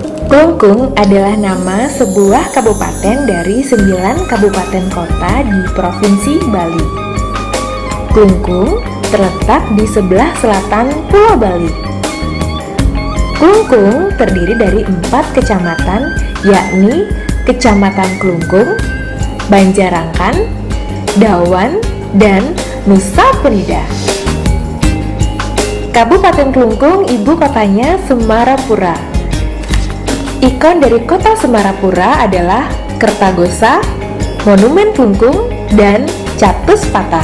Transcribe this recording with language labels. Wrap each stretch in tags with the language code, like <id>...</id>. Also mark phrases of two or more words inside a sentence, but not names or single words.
<id>Klungkung adalah nama sebuah kabupaten dari 9 kabupaten kota di Provinsi Bali. Klungkung terletak di sebelah selatan Pulau Bali. Klungkung terdiri dari 4 kecamatan, yakni Kecamatan Klungkung, Banjarangkan, Dawan, dan Nusa Penida. Kabupaten Klungkung ibu kotanya Semarapura. Ikon dari kota Semarapura adalah Kertagosa, Monumen Klungkung, dan Catuspata.</id>